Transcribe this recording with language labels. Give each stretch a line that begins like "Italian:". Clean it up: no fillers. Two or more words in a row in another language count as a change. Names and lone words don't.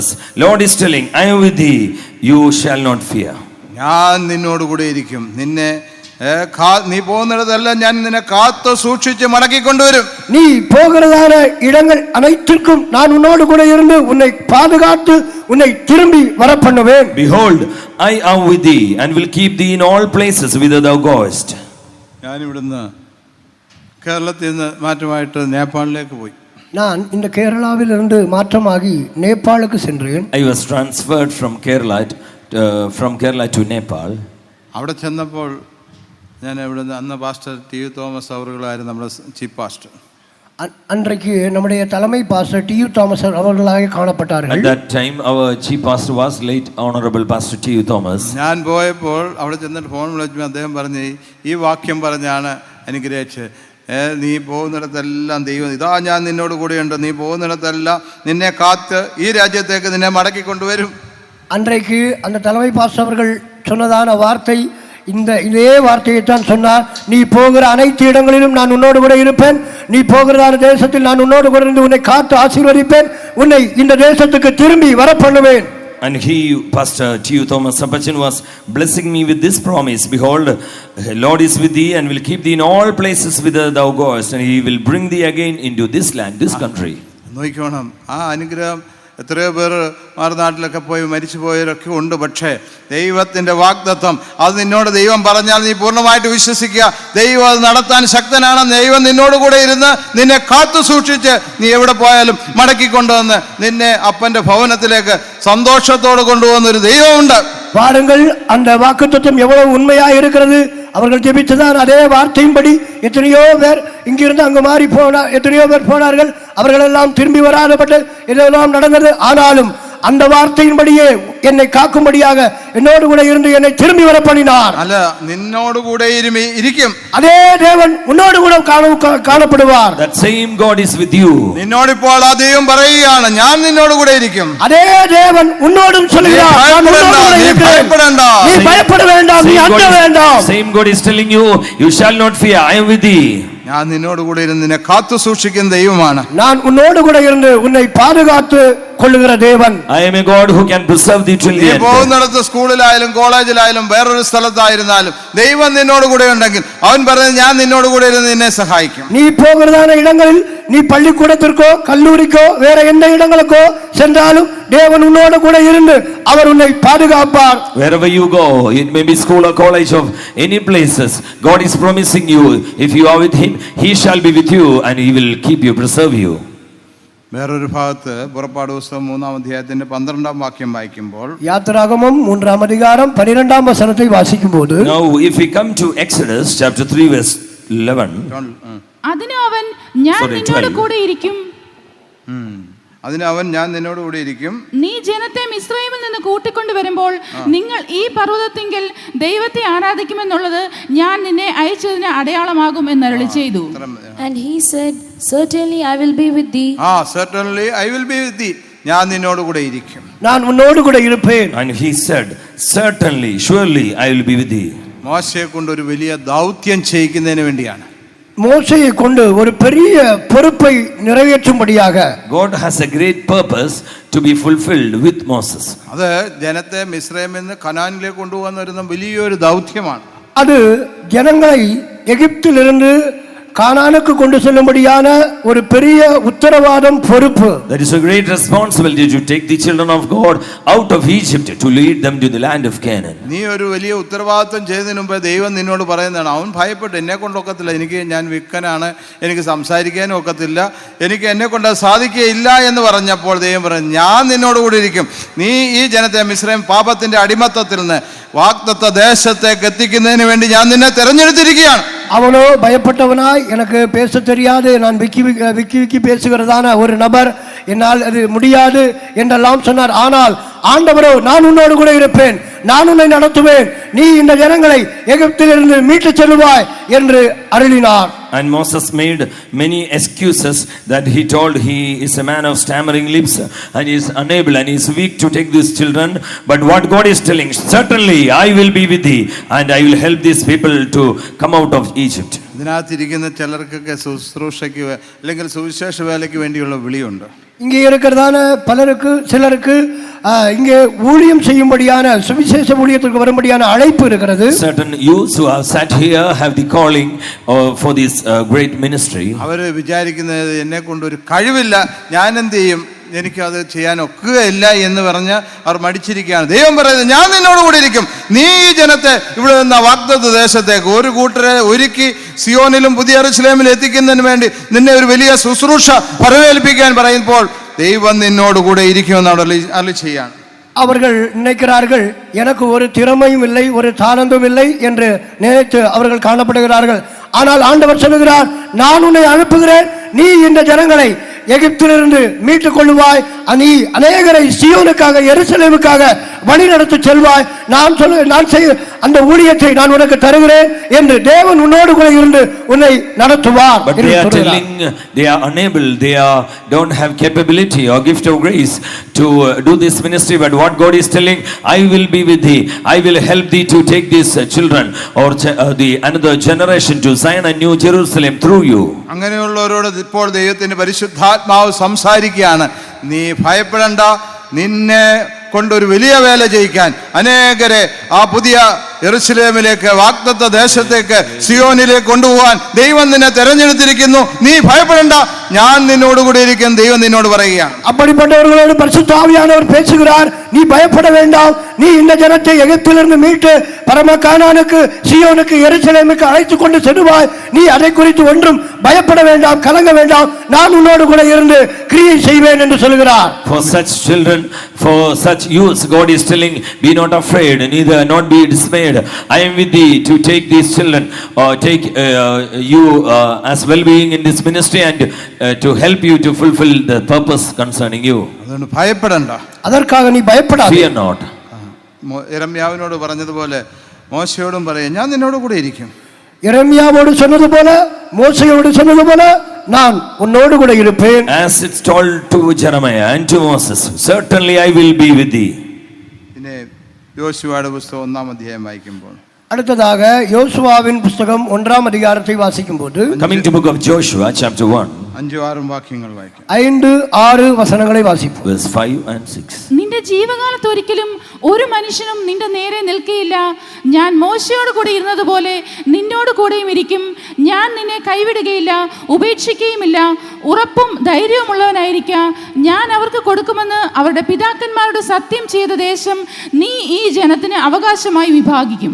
English: Lord is telling, I am with thee, you shall not fear.
Malayalam: ഞാൻ നിന്നോട് കൂടെ ഇരിക്കും, നിന്നെ നീ പോകുന്നിടത്തെല്ലാം ഞാൻ നിന്നെ കാത്തു സൂക്ഷിച്ച് മടക്കി കൊണ്ടുവരും.
Tamil: நீ போகிறதான இடங்கள் அனைத்திற்கும் நான் உன்னோடு கூட இருந்து உன்னை பாதுகாத்து உன்னை திரும்பி வர பண்ணுவேன்.
English: Behold, I am with thee and will keep thee in all places whither thou goest.
Malayalam: ഞാൻ ഇവിടുന്ന് കേരളത്തിൽ നിന്ന് മാറ്റമായിട്ട് നേപ്പാളിലേക്ക് പോയി.
Tamil: நான் இந்த கேரளாவில் இருந்து மாற்றமாகி நேபாளுக்கு சென்றேன்.
English: I was transferred from Kerala to Nepal.
Malayalam: അവിടെ ചെന്നപ്പോൾ ഞാൻ ഇവിടുന്ന് അന്ന് പാസ്റ്റർ ടി യു തോമസ് അവர்களாയിരുന്നു നമ്മുടെ ചീഫ് പാസ്റ്റർ.
Tamil: அன்றைக்கு நம்முடைய தலைமை பாஸ்டர் டி யு തോമസ് அவர்களாக காணப்பட்டார்கள்.
English: At that time our chief pastor was late honorable pastor T U Thomas.
Malayalam: ഞാൻ പോയപ്പോൾ അവിടെ ചെന്നിട്ട് ഫോൺ വിളിച്ചു അദ്ദേഹം പറഞ്ഞു ഈ വാക്യം പറഞ്ഞാണ് അനുഗ്രഹിച്ചത്. നീ പോകുന്നിടത്തെല്ലാം ദൈവം ഇതാ ഞാൻ നിന്നോട് കൂടെയുണ്ട്, നീ പോകുന്നിടത്തെല്ലാം നിന്നെ കാത്ത് ഈ രാജ്യത്തേക്ക് നിന്നെ മടക്കി കൊണ്ടുവരും.
Tamil: அன்றைக்கு அந்த தலைமை பாஸ்டர் அவர்கள் சொன்னதான வார்த்தை இதே வார்த்தையை தான் சொன்னார். நீ போகிற அனைத்து இடங்களிலும் நான் உன்னோடு கூட இருப்பேன், நீ போகிறதான தேசத்தில் நான் உன்னோடு கூட இருந்து உன்னை காத்து ஆசீர்வதிப்பேன், உன்னை இந்த தேசத்துக்கு திரும்பி வர பண்ணுவேன்.
English: And he, Pastor T U Thomas Sapachin, was blessing me with this promise. Behold, Lord is with thee and will keep thee in all places whither thou goest, and he will bring thee again into this land, this country.
Malayalam: നോക്കിക്കോണം. ആ അനുഗ്രഹം എത്രയോ പേർ മാറുനാട്ടിലൊക്കെ പോയി മരിച്ചു പോയവരൊക്കെ ഉണ്ട്. പക്ഷേ ദൈവത്തിൻ്റെ വാഗ്ദത്തം അത് നിന്നോട് ദൈവം പറഞ്ഞാൽ നീ പൂർണ്ണമായിട്ട് വിശ്വസിക്കുക. ദൈവം അത് നടത്താൻ ശക്തനാണ്. ദൈവം നിന്നോട് കൂടെ ഇരുന്ന് നിന്നെ കാത്തു സൂക്ഷിച്ച് നീ എവിടെ പോയാലും മടക്കിക്കൊണ്ടുവന്ന് നിന്നെ അപ്പൻ്റെ ഭവനത്തിലേക്ക് സന്തോഷത്തോடு കൊണ്ടുപോകുന്നൊരു ദൈവമുണ്ട്.
Tamil: பாருங்கள், அந்த வாக்குத்தத்தம் எவ்வளவு உண்மையாக இருக்கிறது. அவர்கள் ஜெபித்ததான் அதே வார்த்தையின்படி எத்தனையோ பேர் இங்கிருந்து அங்கு மாறி போனார், எத்தனையோ பேர் போனார்கள். அவர்கள் எல்லாம் திரும்பி வராதபட்டு இதெல்லாம் நடந்தது. ஆனாலும் அந்த வார்த்தையின்படியே என்னை காக்கும்படியாக என்னோடு கூட இருந்து என்னை திரும்பி வர பண்ணினார்.
Malayalam: അല്ല, നിന്നോട് കൂടെ ഇരിക്കും.
Tamil: அதே தேவன் உன்னோடு கூட காணப்படுவார்.
English: That same God is with you.
Malayalam: നിന്നോട് ഇപ്പോൾ ആ ദൈവം പറയുകയാണ്, ഞാൻ നിന്നോട് കൂടെ ഇരിക്കും.
Tamil: அதே தேவன் உன்னோடும் சொல்கிறார், நான் உன்னோடு கூட இருக்கிறேன். நீ பயப்பட வேண்டாம், நீ அஞ்ச வேண்டாம்.
English: Same God is telling you, you shall not fear, I am with thee.
Malayalam: ഞാൻ നിന്നോട് കൂടെ ഇരുന്ന് നിന്നെ കാത്തു സൂക്ഷിക്കുന്ന ദൈവമാണ്.
Tamil: நான் உன்னோடு கூட இருந்து உன்னை பாதுகாத்து கொள்ளுகிற தேவன்.
English: I am a God who can preserve thee till the
Malayalam: നീ
English: end.
Malayalam: പോകുന്നിടത്ത് സ്കൂളിലായാലും കോളേജിലായാലും വേറൊരു സ്ഥലത്തായിരുന്നാലും ദൈവം നിന്നോട് കൂടെ ഉണ്ടെങ്കിൽ അവൻ പറയുന്നത് ഞാൻ നിന്നോട് കൂടെ ഇരുന്ന് നിന്നെ സഹായിക്കും.
Tamil: நீ போகிறதான இடங்களில், நீ பள்ளிக்கூடத்திற்கோ கல்லூரிக்கோ வேற எந்த இடங்களுக்கோ சென்றாலும் தேவன் உன்னோடு கூட இருந்து அவர் உன்னை பாதுகாப்பார்.
English: Wherever you go, it may be school or college or any places, God is promising you, if you are with him, he shall be with you and he will keep you, preserve you.
Malayalam: വേറൊരു ഭാഗത്ത് പുറപ്പാട് പുസ്തകം 3-ാം അധ്യായത്തിന്റെ 12-ാം വാക്യം വായിക്കുമ്പോൾ,
Tamil: யாத்திராகமம் 3-ஆம் அதிகாரம் 12-ஆம் வசனத்தை வாசிக்கும்போது,
English: Now if we come to Exodus chapter 3 verse 11,
Malayalam: അതിന് അവൻ ഞാൻ Sorry, നിന്നോട് 12. കൂടെ ഇരിക്കും. അതിന് അവൻ ഞാൻ നിന്നോട് കൂടെ ഇരിക്കും. നീ ജനത്തെ മിസ്രയീമിൽ നിന്ന് കൂട്ടിക്കൊണ്ടു വരുമ്പോൾ നിങ്ങൾ ഈ പർവ്വതത്തിങ്കൽ ദൈവത്തെ ആരാധിക്കുമെന്നുള്ളത് ഞാൻ നിന്നെ അയച്ചതിന് അടയാളമാകും എന്ന് അരുളി ചെയ്തു.
English: And he said, Certainly I will be with thee. Certainly I will be with thee.
Malayalam: ഞാൻ നിന്നോട് കൂടെ ഇരിക്കും.
Tamil: நான் உன்னோடு கூட இருப்பேன்.
English: and he said, certainly, surely I will be with thee.
Malayalam: മോശയെ കൊണ്ട് ഒരു വലിയ ദൗത്യം ചെയ്യിക്കുന്നതിന് വേണ്ടിയാണ്.
Tamil: மோசேயை கொண்டு ஒரு பெரிய பொறுப்பை நிறைவேற்றும்படியாக
English: God has a great purpose to be fulfilled with Moses.
Malayalam: അത് ജനത്തെ മിസ്രയീമിൽ നിന്ന് കനാനിലേക്ക് കൊണ്ടുപോകുന്ന വലിയൊരു ദൗത്യമാണ്.
Tamil: அது ஜனங்களை எகிப்திலிருந்து கானானுக்கு கொண்டு செல்லும்படியான ஒரு பெரிய உத்தரவாதம், பொறுப்பு.
English: That is a great responsibility to take the children of God out of Egypt to lead them to the land of Canaan.
Malayalam: നീ ഒരു വലിയ ഉത്തരവാദിത്വം ചെയ്തതിന് മുമ്പ് ദൈവം നിന്നോട് പറയുന്നതാണ്, അവൻ ഭയപ്പെട്ട് എന്നെ കൊണ്ടൊക്കത്തില്ല, ഞാൻ വിക്കനാണ്, എനിക്ക് സംസാരിക്കാനും ഒക്കത്തില്ല, എനിക്ക് എന്നെ കൊണ്ട് സാധിക്കുകയില്ല എന്ന് പറഞ്ഞപ്പോൾ ദൈവം പറഞ്ഞു, ഞാൻ നിന്നോട് കൂടി ഇരിക്കും. നീ ഈ ജനത്തെ മിസ്രയീം പാപത്തിന്റെ അടിമത്തത്തിൽ നിന്ന് വാഗ്ദത്ത ദേശത്തേക്ക് എത്തിക്കുന്നതിന് വേണ്ടി ഞാൻ നിന്നെ തെരഞ്ഞെടുത്തിരിക്കുകയാണ്.
Tamil: அவனோ பயப்பட்டவனாய், எனக்கு பேச தெரியாது, நான் விக்கி பேசுகிறதான ஒரு நபர், என்னால் அது முடியாது என்றெல்லாம் சொன்னார். ஆனால் ஆண்டவரோ, நான் உன்னோடு கூட இருப்பேன், நான் உன்னை நடத்துவேன், நீ இந்த ஜனங்களை எகிப்திலிருந்து மீட்டு செல்வாய் என்று அருளினார்.
English: And Moses made many excuses that he told he is a man of stammering lips and he is unable and he is weak to take these children. But what God is telling, certainly I will be with thee and I will help these people to come out of Egypt.
Malayalam: ഇതിനകത്തിരിക്കുന്ന ചിലർക്കൊക്കെ ശുശ്രൂഷയ്ക്ക് അല്ലെങ്കിൽ സുവിശേഷ വേലയ്ക്ക് വേണ്ടിയുള്ള വിളിയുണ്ട്.
Tamil: இங்கே இருக்கிறதான பலருக்கு, சிலருக்கு இங்கே ஊழியம் செய்யும்படியான சுவிசேஷ ஊழியத்திற்கு வரும்படியான அழைப்பு இருக்கிறது.
English: Certain youths who have sat here have the calling for this great ministry.
Malayalam: അവർ വിചാരിക്കുന്നത് എന്നെ കൊണ്ട് ഒരു കഴിവില്ല, ഞാൻ എന്ത് ചെയ്യും, എനിക്കത് ചെയ്യാൻ ഒക്കുകയില്ല എന്ന് പറഞ്ഞ് അവർ മടിച്ചിരിക്കുകയാണ്. ദൈവം പറയുന്നത്, ഞാൻ നിന്നോട് കൂടി ഇരിക്കും, നീ ഈ ജനത്തെ ഇവിടെ നിന്ന് വാഗ്ദത്ത ദേശത്തേക്ക് ഒരു കൂട്ടരെ ഒരുക്കി സിയോനിലും പുതിയ യെരൂശലേമിലും എത്തിക്കുന്നതിന് വേണ്ടി നിന്നെ ഒരു വലിയ ശുശ്രൂഷ പരവേൽപ്പിക്കാൻ പറയുമ്പോൾ ദൈവം നിന്നോട് കൂടെ ഇരിക്കുമെന്ന് അരുളി ചെയ്യാണ്.
Tamil: அவர்கள் நினைக்கிறார்கள், எனக்கு ஒரு திறமையும் இல்லை, ஒரு தாளந்தும் இல்லை என்று நினைத்து அவர்கள் காணப்படுகிறார்கள். ஆனால் ஆண்டவர் சொல்லுகிறார், நான் உன்னை அனுப்புகிறேன், நீ இந்த ஜனங்களை எகிப்திலிருந்து மீட்டுக் கொள்ளுவாய், நீ அநேகரை சியோனுக்காக எருசலேமுக்காக வழி நடத்தி செல்வாய், நான் செய்ய அந்த ஊழியத்தை நான் உனக்கு தருகிறேன் என்று தேவன் உன்னோடு கூட இருந்து உன்னை நடத்துவார்.
English: But they are telling they are unable, don't have capability or gift of grace to do this ministry. But what God is telling, I will be with thee, I will help thee to take these children or the another generation to Zion and New Jerusalem through you.
Malayalam: അങ്ങനെയുള്ളവരോട് ഇപ്പോൾ ദൈവത്തിന്റെ പരിശുദ്ധാത്മാവ് സംസാരിക്കുകയാണ്, നീ ഭയപ്പെടേണ്ട, നിന്നെ കൊണ്ടൊരു വലിയ വേല ചെയ്യിക്കാൻ, അനേകരെ ആ പുതിയ യെരൂശലേമിലേക്ക്, വാഗ്ദത്ത ദേശത്തേക്ക്, സിയോനിലേക്ക് കൊണ്ടുപോകാൻ ദൈവം നിന്നെ തെരഞ്ഞെടുത്തിരിക്കുന്നു. നീ ഭയപ്പെടേണ്ട, ഞാൻ നിന്നോടുകൂടി ഇരിക്കും. ദൈവം നിന്നോട് പറയുകയാണ്.
Tamil: அப்படிப்பட்டவர்களோடு பரிசுத்த ஆவியானவர் பேசுகிறார். நீ பயப்பட வேண்டாம், நீ இந்த ஜனத்தை எகிப்திலிருந்து மீட்டு பரம கானானுக்கு, சியோனுக்கு, எருசலேமுக்கு அழைத்து கொண்டு செல்வாய். நீ அதை குறித்து ஒன்றும் பயப்பட வேண்டாம், கலங்க வேண்டாம், நான் உன்னோடு கூட இருந்து கிரியை செய்வேன் என்று சொல்கிறார்.
English: For such children, for such youths, God is telling, be not afraid, neither not be dismayed. I am with thee to take these children, or take you as well-being in this ministry, and to help you to fulfill the purpose concerning you.
Malayalam: അതുകൊണ്ട് ഭയപ്പെടണ്ട.
Tamil: அதற்காக நீ பயப்படாதே.
English: Fear not.
Malayalam: യെരമ്യാവിനോട് പറഞ്ഞതുപോലെ മോശയോടും പറയും, ഞാൻ നിന്നോട് കൂടെ ഇരിക്കും.
Tamil: எரேமியாவோடு சொன்னது போல, மோசேயோடு சொன்னது போல, நான் உன்னோடு கூட இருப்பேன்.
English: As it's told to Jeremiah and to Moses, certainly I will be with thee.
Malayalam: പിന്നെ യോശുവയുടെ പുസ്തകം 1-ാം അധ്യായം വായിക്കുമ്പോൾ,
Tamil: அடுத்ததாக யோசுவாவின் புஸ்தகம் 1ஆம் அதிகாரத்தை வாசிக்கும் போது,
English: Coming to book of Joshua, chapter 1,
Malayalam: 5-6 വാക്യങ്ങൾ വായിക്കും.
Tamil: 5-6 வசனங்களை வாசிப்போம்.
English: verse 5 and 6.
Malayalam: നിന്റെ ജീവകാലത്തൊരിക്കലും ഒരു മനുഷ്യനും നിന്റെ നേരെ നിൽക്കുകയില്ല. ഞാൻ മോശയോട് കൂടെ ഇരുന്നതുപോലെ നിന്നോട് കൂടെയും ഇരിക്കും. ഞാൻ നിന്നെ കൈവിടുകയില്ല, ഉപേക്ഷിക്കുകയുമില്ല. ഉറപ്പും ധൈര്യവുമുള്ളവനായിരിക്ക. ഞാൻ അവർക്ക് കൊടുക്കുമെന്ന് അവരുടെ പിതാക്കന്മാരോട് സത്യം ചെയ്ത ദേശം നീ ഈ ജനത്തിന് അവകാശമായി വിഭാഗിക്കും.